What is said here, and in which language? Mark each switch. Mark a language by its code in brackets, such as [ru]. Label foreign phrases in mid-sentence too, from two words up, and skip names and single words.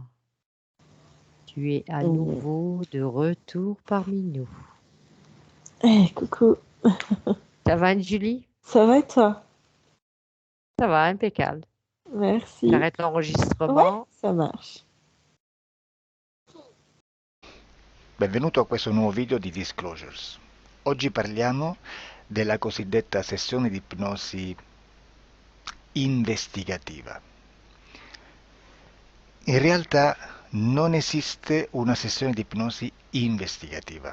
[fr] Tu es à nouveau de retour parmi nous. Hey, coucou. Ça va, Anne-Julie? Ça va et toi? Ça va, impeccable. Merci. J'arrête Ouais, l'enregistrement. ça marche. [it] Benvenuto a questo nuovo video di Disclosures. Oggi parliamo della cosiddetta sessione di ipnosi investigativa. In realtà non esiste una sessione di ipnosi investigativa.